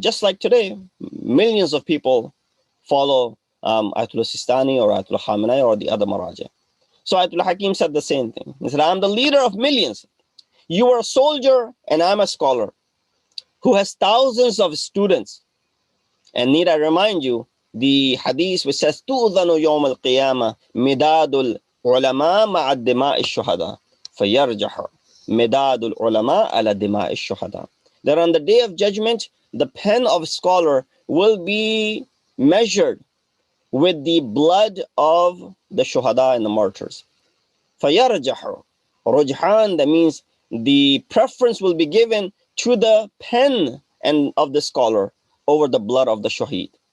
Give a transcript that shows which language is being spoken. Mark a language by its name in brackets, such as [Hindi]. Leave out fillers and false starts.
[English] Just like today, millions of people follow Ayatollah Sistani or Ayatollah Khamenei or the other Maraja. So Ayatollah Hakim said the same thing. He said, I'm the leader of millions. You are a soldier and I'm a scholar who has thousands of students. And need I remind you, the hadith which says, [Arabic] تُؤْذَنُ يَوْمَ الْقِيَامَةِ مِدَادُ الْعُلَمَاءِ مَعَ الدِّمَاءِ الشُّهَدَاءِ فَيَرْجَحُ مِدَادُ الْعُلَمَاءِ عَلَى دِمَاءِ الشُّهَدَاءِ. [English] That on the day of judgment, the pen of a scholar will be measured with the blood of the shuhada and the martyrs. [Arabic] فَيَرْجَحُ [English] Rujhan, that means the preference will be given to the pen and of the scholar over the blood of the shaheed.